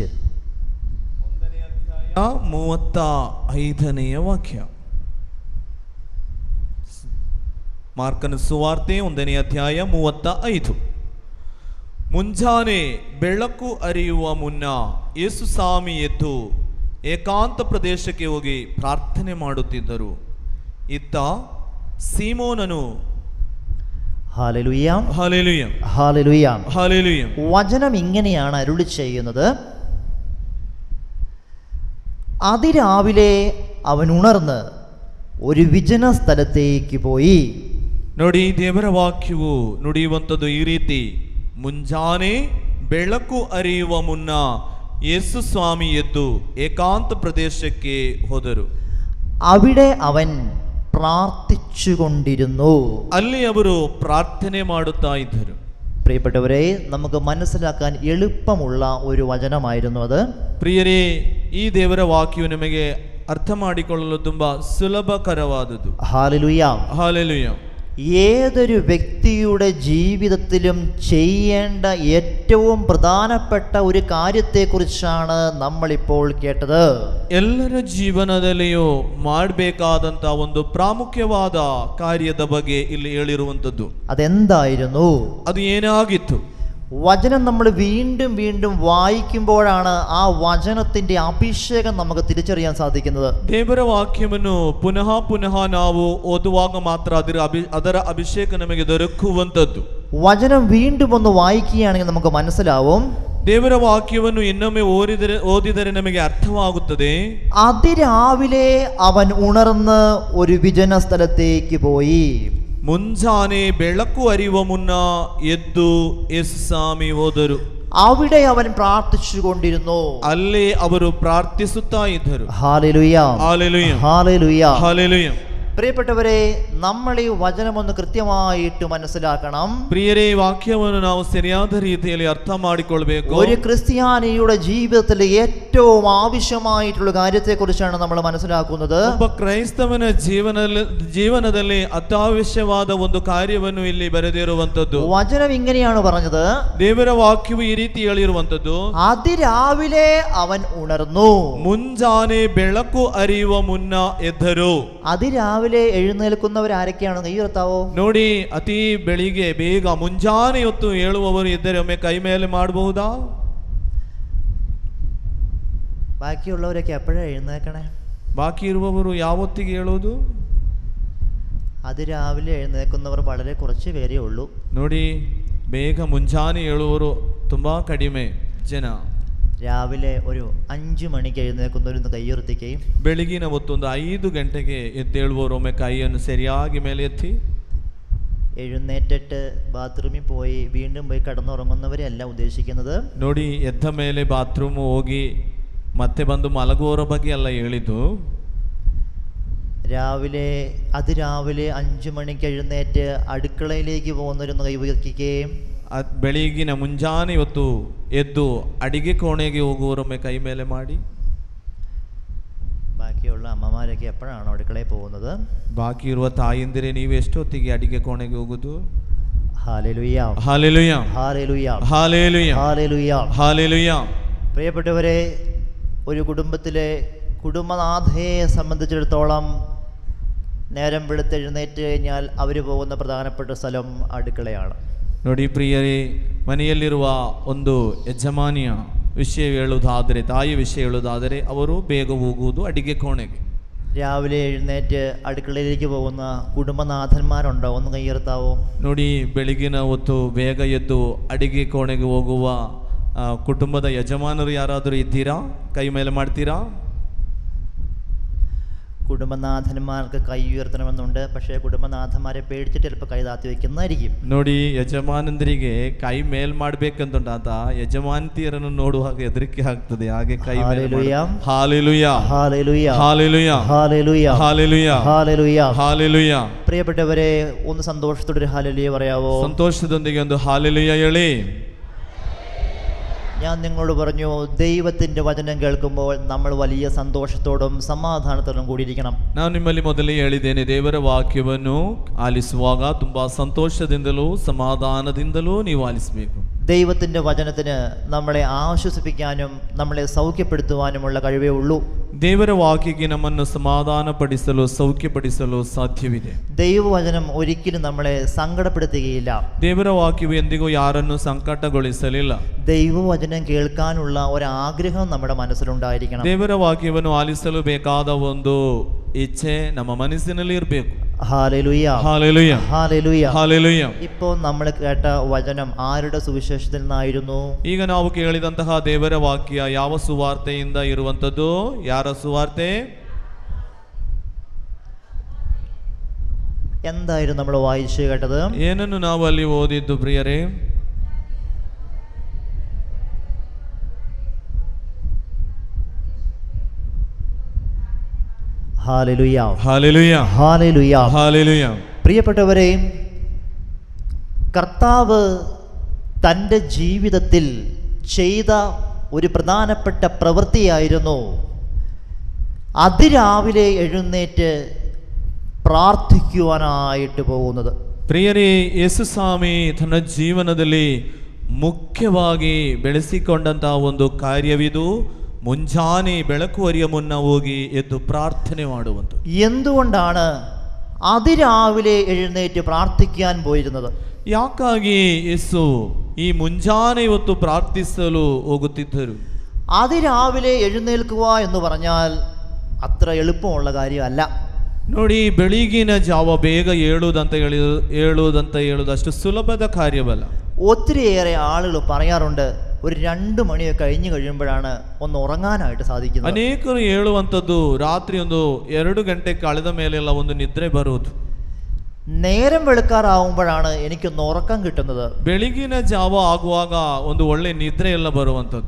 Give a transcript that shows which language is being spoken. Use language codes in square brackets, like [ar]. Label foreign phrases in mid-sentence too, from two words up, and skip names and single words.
[kn] 1-ನೇ ಅಧ್ಯಾಯ 35ನೇ ವಾಕ್ಯ. ಮಾರ್ಕನ ಸುವಾರ್ತೆ 1ನೇ ಅಧ್ಯಾಯ 35. ಮುಂಜಾನೆ ಬೆಳಕು ಅರಿಯುವ ಮುನ್ನ ಯೇಸು ಸ್ವಾಮಿ ಎದ್ದು ಏಕಾಂತ ಪ್ರದೇಶಕ್ಕೆ ಹೋಗಿ ಪ್ರಾರ್ಥನೆ ಮಾಡುತ್ತಿದ್ದರು. ಇತ್ತ ಸೀಮೋನನು [ml] ഹല്ലേലൂയ ഹല്ലേലൂയ ഹല്ലേലൂയ ഹല്ലേലൂയ. വചനം ഇങ്ങനെയാണ് അരുളി ചെയ്യുന്നത്. അതിരാവിലെ അവൻ ഉണർന്ന് ഒരു വിജന സ്ഥലത്തേക്ക് പോയി. [kn] ನೋಡಿ, ದೇವರ ವಾಕ್ಯವು ನುಡಿಯುವಂಥದ್ದು ಈ ರೀತಿ: ಮುಂಜಾನೆ ಬೆಳಕು ಅರಿಯುವ ಮುನ್ನ ಯೇಸು ಸ್ವಾಮಿ ಎದ್ದು ಏಕಾಂತ ಪ್ರದೇಶಕ್ಕೆ ಹೋದರು. [ml] അവിടെ അവൻ പ്രാർത്ഥിച്ചുകൊണ്ടിരുന്നു. [kn] ಅಲ್ಲಿ ಅವರು ಪ್ರಾರ್ಥನೆ ಮಾಡುತ್ತಾ ಇದ್ದರು. [ml] പ്രിയപ്പെട്ടവരെ, നമുക്ക് മനസ്സിലാക്കാൻ എളുപ്പമുള്ള ഒരു വചനമായിരുന്നു അത്. [kn] ಪ್ರಿಯರೇ, ಈ ದೇವರ ವಾಕ್ಯವು ನಮಗೆ ಅರ್ಥ ಮಾಡಿಕೊಳ್ಳಲು ತುಂಬಾ ಸುಲಭಕರವಾದುದು. [ml] ഹല്ലേലൂയ ഹല്ലേലൂയ. ഏതൊരു വ്യക്തിയുടെ ജീവിതത്തിലും ചെയ്യേണ്ട ഏറ്റവും പ്രധാനപ്പെട്ട ഒരു കാര്യത്തെക്കുറിച്ചാണ് നമ്മളിപ്പോൾ കേട്ടത്. [kn] ಎಲ್ಲರ ಜೀವನದಲ್ಲಿಯೂ ಮಾಡಬೇಕಾದಂತ ಒಂದು ಪ್ರಾಮುಖ್ಯವಾದ ಕಾರ್ಯದ ಬಗ್ಗೆ ಇಲ್ಲಿ ಹೇಳಿರುವಂಥದ್ದು. [ml] അതെന്തായിരുന്നു? [kn] ಅದು ಏನಾಗಿತ್ತು? [ml] വചനം നമ്മൾ വീണ്ടും വീണ്ടും വായിക്കുമ്പോഴാണ് ആ വചനത്തിന്റെ അഭിഷേകം നമുക്ക് തിരിച്ചറിയാൻ സാധിക്കുന്നത്. [kn] ದೇವರ ವಾಕ್ಯವನ್ನು ಪುನಃ ಪುನಃ ನಾವು ಓದುವಾಗ ಮಾತ್ರ ಅದರ ಅಭಿಷೇಕ ನಮಗೆ ದೊರಕುವಂಥದ್ದು. [ml] വചനം വീണ്ടും ഒന്ന് വായിക്കുകയാണെങ്കിൽ നമുക്ക് മനസ്സിലാവും. [kn] ದೇವರ ವಾಕ್ಯವನ್ನು ಇನ್ನೊಮ್ಮೆ ಓದಿದರೆ ನಮಗೆ ಅರ್ಥವಾಗುತ್ತದೆ. [ml] അതിരാവിലെ അവൻ ഉണർന്ന് ഒരു വിജന സ്ഥലത്തേക്ക് പോയി. [kn] ಮುಂಜಾನೆ ಬೆಳಕು ಅರಿಯುವ ಮುನ್ನ ಎದ್ದು ಯೇಸು ಸ್ವಾಮಿ ಹೋದರು. [ml] അവിടെ അവൻ പ്രാർത്ഥിച്ചുകൊണ്ടിരുന്നു. [kn] ಅಲ್ಲಿ ಅವರು ಪ್ರಾರ್ಥಿಸುತ್ತಾ ಇದ್ದರು. [ml] ഹല്ലേലൂയ ഹല്ലേലൂയ ഹല്ലേലൂയ. ഹല്ലേലൂയ. പ്രിയപ്പെട്ടവരെ, നമ്മൾ ഈ വചനം ഒന്ന് കൃത്യമായിട്ട് മനസ്സിലാക്കണം. [kn] ಪ್ರಿಯರೇ, ಈ ವಾಕ್ಯವನ್ನು ನಾವು ಸರಿಯಾದ ರೀತಿಯಲ್ಲಿ ಅರ್ಥ ಮಾಡಿಕೊಳ್ಬೇಕು. [ml] ഒരു ക്രിസ്ത്യാനിയുടെ ജീവിതത്തിൽ ഏറ്റവും ആവശ്യമായിട്ടുള്ള കാര്യത്തെക്കുറിച്ചാണ് നമ്മൾ മനസ്സിലാക്കുന്നത്. [kn] ಒಬ್ಬ ಕ್ರೈಸ್ತವನ ಜೀವನದಲ್ಲಿ ಅತ್ಯವಶ್ಯವಾದ ಒಂದು ಕಾರ್ಯವನ್ನು ಇಲ್ಲಿ ಬರೆದಿರುವಂತದ್ದು. [ml] വചനം ഇങ്ങനെയാണ് പറഞ്ഞത്. [kn] ದೇವರ ವಾಕ್ಯವು ಈ ರೀತಿ ಹೇಳಿರುವಂತದ್ದು: [ml] അതിരാവിലെ അവൻ ഉണർന്നു. [kn] ಮುಂಜಾನೆ ಬೆಳಕು ಅರಿಯುವ ಮುನ್ನ ಎದ್ದರು. [ml] അതിരാവിലെ എഴുന്നേൽക്കുന്നവർ ആരൊക്കെയാണ്? കൈ ഉയർത്താവോ? [kn] ನೋಡಿ, ಅತಿ ಬೆಳಿಗ್ಗೆ ಬೇಗ ಮುಂಜಾನೆ ಹೊತ್ತು ಹೇಳುವವರು ಇದ್ದರೆ ಒಮ್ಮೆ ಕೈ ಮೇಲೆ ಮಾಡಬಹುದಾ? [ml] ബാക്കിയുള്ളവരൊക്കെ എപ്പോഴാണ് എഴുന്നേൽക്കണേ? [kn] ಬಾಕಿ ಇರುವವರು ಯಾವತ್ತಿಗೆ ಹೇಳೋದು? [ml] അതിരാവിലെ എഴുന്നേൽക്കുന്നവർ വളരെ കുറച്ച് പേരേ ഉള്ളൂ. [kn] ನೋಡಿ, ಬೇಗ ಮುಂಜಾನೆ ಹೇಳುವವರು ತುಂಬಾ ಕಡಿಮೆ ಜನ. [ml] രാവിലെ ഒരു 5 മണിക്ക് എഴുന്നേൽക്കുന്നവരൊന്ന് കൈയുയർത്തിക്കുകയും [kn] ಬೆಳಗಿನ ಹೊತ್ತೊಂದು 5 ಗಂಟೆಗೆ ಎದ್ದೇಳುವವರು ಒಮ್ಮೆ ಕೈಯನ್ನು ಸರಿಯಾಗಿ ಮೇಲೆ ಎತ್ತಿ. [ml] എഴുന്നേറ്റിട്ട് ബാത്റൂമിൽ പോയി വീണ്ടും പോയി കിടന്നുറങ്ങുന്നവരെയല്ല ഉദ്ദേശിക്കുന്നത്. [kn] ನೋಡಿ, ಎದ್ದ ಮೇಲೆ ಬಾತ್ರೂಮ್ ಹೋಗಿ ಮತ್ತೆ ಬಂದು ಮಲಗುವವರ ಬಗ್ಗೆ ಅಲ್ಲ ಹೇಳಿದ್ದು. [ml] അതിരാവിലെ 5 മണിക്ക് എഴുന്നേറ്റ് അടുക്കളയിലേക്ക് പോകുന്നവരൊന്ന് കൈവയ്ക്കുകയും [kn] ಬೆಳಗಿನ ಮುಂಜಾನೆ ಹೊತ್ತು ಎದ್ದು ಅಡಿಗೆ ಕೋಣೆಗೆ ಹೋಗುವವರೊಮ್ಮೆ ಕೈ ಮೇಲೆ ಮಾಡಿ. [ml] ബാക്കിയുള്ള അമ്മമാരൊക്കെ എപ്പോഴാണോ അടുക്കളയിൽ പോകുന്നത്? [kn] ಬಾಕಿ ಇರುವ ತಾಯಿಂದಿರೇ ನೀವು ಎಷ್ಟೊತ್ತಿಗೆ ಅಡಿಗೆ ಕೋಣೆಗೆ ಹೋಗುದು? [ml] ഹല്ലേലൂയ ഹല്ലേലൂയ ഹല്ലേലൂയ ഹല്ലേലൂയ ഹല്ലേലൂയ. ഹല്ലേലൂയ. പ്രിയപ്പെട്ടവരെ, ഒരു കുടുംബത്തിലെ കുടുംബനാഥയെ സംബന്ധിച്ചിടത്തോളം നേരം വെളുത്തെഴുന്നേറ്റ് കഴിഞ്ഞാൽ അവർ പോകുന്ന പ്രധാനപ്പെട്ട സ്ഥലം അടുക്കളയാണ്. [kn] ನೋಡಿ ಪ್ರಿಯರೇ, ಮನೆಯಲ್ಲಿರುವ ಒಂದು ಯಜಮಾನಿಯ ವಿಷಯ ಹೇಳುವುದಾದರೆ, ತಾಯಿ ವಿಷಯ ಹೇಳುವುದಾದರೆ, ಅವರು ಬೇಗ ಹೋಗುವುದು ಅಡಿಗೆ ಕೋಣೆಗೆ. [ml] രാവിലെ എഴുന്നേറ്റ് അടുക്കളയിലേക്ക് പോകുന്ന കുടുംബനാഥന്മാരുണ്ടോ? ഒന്ന് കൈയ്യർത്താവോ? [kn] ನೋಡಿ, ಬೆಳಗಿನ ಹೊತ್ತು ಬೇಗ ಎದ್ದು ಅಡಿಗೆ ಕೋಣೆಗೆ ಹೋಗುವ ಕುಟುಂಬದ ಯಜಮಾನರು ಯಾರಾದರೂ ಇದ್ದೀರಾ? ಕೈ ಮೇಲೆ ಮಾಡ್ತೀರಾ? [ml] കുടുംബനാഥന്മാർക്ക് കൈ ഉയർത്തണമെന്നുണ്ട്, പക്ഷേ കുടുംബനാഥന്മാരെ പേടിച്ചിട്ട് ചിലപ്പോൾ കൈ താത്തി വെക്കുന്നതായിരിക്കും. [kn] ನೋಡಿ, ಯಜಮಾನಂದರಿಗೆ ಕೈ ಮೇಲ್ ಮಾಡ್ಬೇಕಂತ ಆತ ಯಜಮಾನತಿಯರನ್ನು ನೋಡುವಾಗ ಹೆದರಿಕೆ ಆಗ್ತದೆ. ಹಾಗೆ ಕೈ ಹಾಲೆಲೂಯಾ, ಹಾಲೆಲೂಯಾ, ಹಾಲೆಲೂಯಾ, ಹಾಲೆಲೂಯಾ, ಹಾಲೆಲೂಯಾ, ಹಾಲೆಲೂಯಾ, ಹಾಲೆಲೂಯಾ. ಹಾಲೆಲೂಯಾ. [ml] പ്രിയപ്പെട്ടവരെ, ഒന്ന് സന്തോഷത്തോടെ ഒരു ഹാലലുയ പറയാവോ? [kn] ಸಂತೋಷದೊಂದಿಗೆ ಒಂದು ಹಾಲೆಲೂಯಾ ಹೇಳಿ. [ml] ഞാൻ നിങ്ങളോട് പറഞ്ഞു, ദൈവത്തിൻ്റെ വചനം കേൾക്കുമ്പോൾ നമ്മൾ വലിയ സന്തോഷത്തോടും സമാധാനത്തോടും കൂടിയിരിക്കണം. [kn] ನಾನು ನಿಮ್ಮಲ್ಲಿ ಮೊದಲೇ ಹೇಳಿದ್ದೇನೆ, ದೇವರ ವಾಕ್ಯವನ್ನು ಆಲಿಸುವಾಗ ತುಂಬಾ ಸಂತೋಷದಿಂದಲೂ ಸಮಾಧಾನದಿಂದಲೂ ನೀವು ಆಲಿಸಬೇಕು. [ml] ദൈവത്തിൻ്റെ വചനത്തിന് നമ്മളെ ആശ്വസിപ്പിക്കാനും നമ്മളെ സൗഖ്യപ്പെടുത്തുവാനുമുള്ള കഴിവേ ഉള്ളൂ. [kn] ದೇವರ ವಾಕ್ಯಕ್ಕೆ ನಮ್ಮನ್ನು ಸಮಾಧಾನಪಡಿಸಲು ಸೌಖ್ಯಪಡಿಸಲು ಸಾಧ್ಯವಿದೆ. [ml] ദൈവവചനം ഒരിക്കലും നമ്മളെ സങ്കടപ്പെടുത്തുകയില്ല. [kn] ದೇವರ ವಾಕ್ಯವು ಎಂದಿಗೂ ಯಾರನ್ನು ಸಂಕಟಗೊಳಿಸಲಿಲ್ಲ. [ml] ദൈവവചനം കേൾക്കാനുള്ള ഒരാഗ്രഹം നമ്മുടെ മനസ്സിലുണ്ടായിരിക്കണം. [kn] ದೇವರ ವಾಕ್ಯವನ್ನು ಆಲಿಸಲು ಬೇಕಾದ ಒಂದು ಇಚ್ಛೆ ನಮ್ಮ ಮನಸ್ಸಿನಲ್ಲಿ ಇರಬೇಕು. [ml] ഹല്ലേലൂയ, ഹല്ലേലൂയ, ഹല്ലേലൂയ, ഹല്ലേലൂയ. ഇപ്പോൾ നമ്മൾ കേട്ട വചനം ആരുടെ സുവിശേഷത്തിൽ നിന്നായിരുന്നു? [kn] ಈಗ ನಾವು ಕೇಳಿದಂತಹ ದೇವರ ವಾಕ್ಯ ಯಾವ ಸುವಾರ್ತೆಯಿಂದ ಇರುವಂತದ್ದು? ಯಾರ ಸುವಾರ್ತೆ? [ml] എന്തായിരുന്നു നമ്മൾ വായിച്ചു കേട്ടത്? [kn] ಏನನ್ನು ನಾವು ಅಲ್ಲಿ ಓದಿದ್ದು ಪ್ರಿಯರೇ? [ml] ഹല്ലേലൂയ, ഹല്ലേലൂയ, ഹല്ലേലൂയ, ഹല്ലേലൂയ. പ്രിയപ്പെട്ടവരെ, കർത്താവ് തൻ്റെ ജീവിതത്തിൽ ചെയ്ത ഒരു പ്രധാനപ്പെട്ട പ്രവൃത്തിയായിരുന്നു അതിരാവിലെ എഴുന്നേറ്റ് പ്രാർത്ഥിക്കുവാനായിട്ട് പോകുന്നത്. [kn] ಪ್ರಿಯರೇ, ಯೇಸು ಸ್ವಾಮಿ ತನ್ನ ಜೀವನದಲ್ಲಿ ಮುಖ್ಯವಾಗಿ ಬೆಳೆಸಿಕೊಂಡಂತಹ ಒಂದು ಕಾರ್ಯವಿದು. ಮುಂಜಾನೆ ಬೆಳಕು ಹರಿಯ ಮುನ್ನ ಹೋಗಿ ಎದ್ದು ಪ್ರಾರ್ಥನೆ ಮಾಡುವಂಥದ್ದು. [ml] എന്തുകൊണ്ടാണ് അതിരാവിലെ എഴുന്നേറ്റ് പ്രാർത്ഥിക്കാൻ പോയിരുന്നത്? [kn] ಯಾಕಾಗಿ ಯೇಸು ಈ ಮುಂಜಾನೆ ಹೊತ್ತು ಪ್ರಾರ್ಥಿಸಲು ಹೋಗುತ್ತಿದ್ದರು? [ml] അതിരാവിലെ എഴുന്നേൽക്കുക എന്ന് പറഞ്ഞാൽ അത്ര എളുപ്പമുള്ള കാര്യമല്ല. [kn] ನೋಡಿ, ಬೆಳಗಿನ ಜಾವ ಬೇಗ ಹೇಳುವುದಂತ ಅಷ್ಟು ಸುಲಭದ ಕಾರ್ಯವಲ್ಲ. [ml] ഒത്തിരിയേറെ ആളുകൾ പറയാറുണ്ട്, ഒരു 2 മണിയൊക്കെ കഴിഞ്ഞു കഴിയുമ്പോഴാണ് ഒന്ന് ഉറങ്ങാനായിട്ട് സാധിക്കുന്നത്. [kn] ಅನೇಕರು ಹೇಳುವಂಥದ್ದು, ರಾತ್ರಿ ಒಂದು 2 ಗಂಟೆ ಕಳೆದ ಮೇಲೆಲ್ಲ ಒಂದು ನಿದ್ರೆ ಬರುವುದು. [ml] നേരം വെളുക്കാറാവുമ്പോഴാണ് എനിക്കൊന്ന് ഉറക്കം കിട്ടുന്നത്. [kn] ಬೆಳಗಿನ ಜಾವ ಆಗುವಾಗ ಒಂದು ಒಳ್ಳೆ ನಿದ್ರೆ ಎಲ್ಲ ಬರುವಂಥದ್ದು.